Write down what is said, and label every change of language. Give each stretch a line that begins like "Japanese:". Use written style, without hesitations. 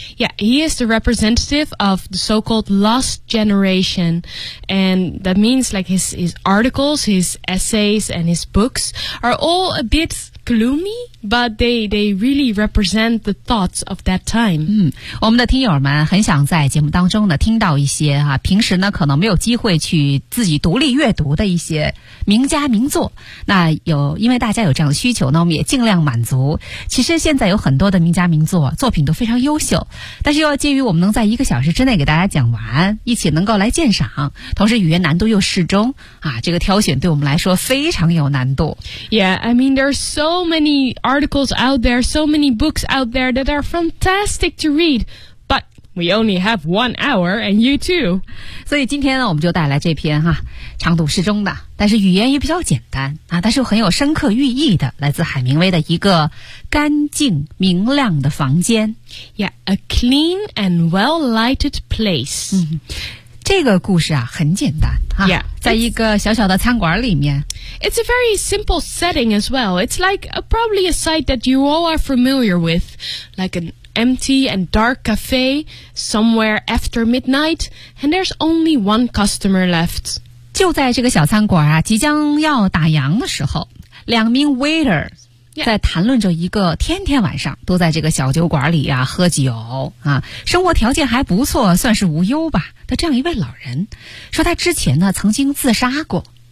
English: Yeah, he is the representative of the so-called Lost Generation, and that means like his articles, his essays, and his books are all a bit... gloomy, but they really represent the thoughts of that time.
Chinese: 我们的听友们很想在节目当中呢听到一些哈、啊、平时呢可能没有机会去自己独立阅读的一些名家名作。那有因为大家有这样的需求呢，我们也尽量满足。其实现在有很多的名家名作作品都非常优秀，但是又要介于我们能在一个小时之内给大家讲完，一起能够来鉴赏，同时语言难度又适中啊，这个挑选对我们来说非常有难度。
English: Yeah, I mean there's so many articles out there, so many books out there that are fantastic to read, but we only have 1 hour and you too.
Chinese: 所以今天呢我们就带来这篇哈，长度适中的，但是语言也比较简单啊，但是很有深刻寓意的，来自海明威的一个干净明亮的房间。
English: Yeah, a clean and well-lighted place.
Chinese: 这个故事啊很简单啊。
English: Yeah,
Chinese: 在一个小小的餐馆里面。
English: It's a very simple setting as well. It's like a, probably a site that you all are familiar with, like an empty and dark cafe somewhere after midnight, and there's only one customer left.
Chinese: 就在这个小餐馆啊，即将要打烊的时候，两名 waiter 在谈论着一个天天晚上都在这个小酒馆里啊喝酒啊，生活条件还不错，算是无忧吧。的这样一位老人，说他之前呢曾经自杀过。